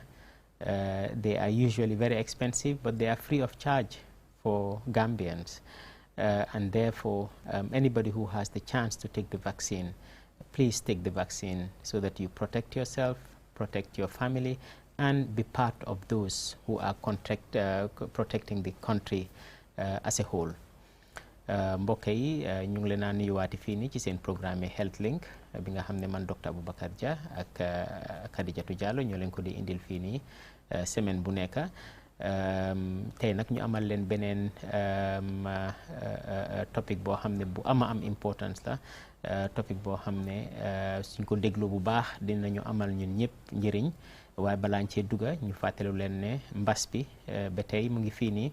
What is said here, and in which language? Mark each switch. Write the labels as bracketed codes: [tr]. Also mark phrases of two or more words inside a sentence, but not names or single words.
[en] They are usually very expensive, but they are free of charge for Gambians. And therefore, anybody who has the chance to take the vaccine, please take the vaccine so that you protect yourself, protect your family, and be part of those who are protecting the country as a whole. [wo] Mbokk yi ñu ngi leen a nuyuwaati fii nii ci seen programme Healthlink bi nga xam ne man Dr. Abu Bakar Dia ak Khadijatu Jallo ñoo leen ko di indil fii nii semaine bu nekk. Tey nag ñu amal leen beneen topic boo xam ne bu am importance la, topic boo xam ne suñ ko déglu bu baax dinañu amal ñun ñëpp njëriñ, waaye balaañ cee dugga ñu fàttelu leen ne mbas bi ba tey mu ngi fii nii.